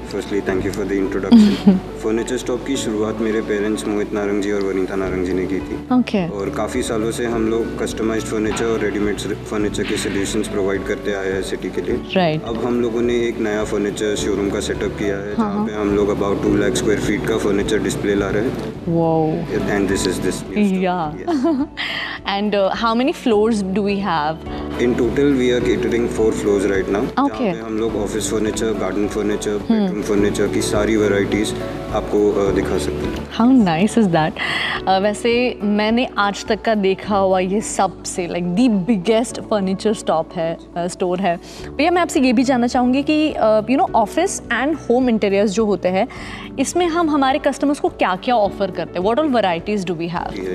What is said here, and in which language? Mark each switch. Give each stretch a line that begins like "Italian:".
English: Firstly thank you for the introduction.
Hindi: Furniture stop की शुरुआत मेरे पेरेंट्स मोहित नारंग जी और वनीता नारंग जी ने की थी। ओके। और काफ़ी सालों से हम लोग कस्टमाइज्ड फर्नीचर और रेडीमेड फर्नीचर के सॉल्यूशंस प्रोवाइड करते आए हैं सिटी के लिए। राइट। अब हम लोगों ने एक नया फर्नीचर शोरूम का सेटअप किया है, जहाँ पे हम लोग अबाउट 2 लाख स्क्वायर फीट का फर्नीचर डिस्प्ले ला रहे हैं। Wow.
English: And this is this. Yeah. And how many floors do we have? In total we are catering 4 floors right now. Okay.
Hindi: जहाँ पे हम लोग office furniture, garden furniture, bedroom furniture की सारी varieties आपको दिखा सकते हैं।
English: How nice is that?
Hindi: वैसे मैंने आज तक का देखा हुआ ये सबसे
English: like the biggest furniture store
Hindi: है। भैया मैं आपसे ये भी जानना चाहूँगी कि you know office and home interiors जो होते हैं, इसमें हम हमारे कस्टमर्स को क्या क्या ऑफर करते हैं?
English: What all varieties do we have?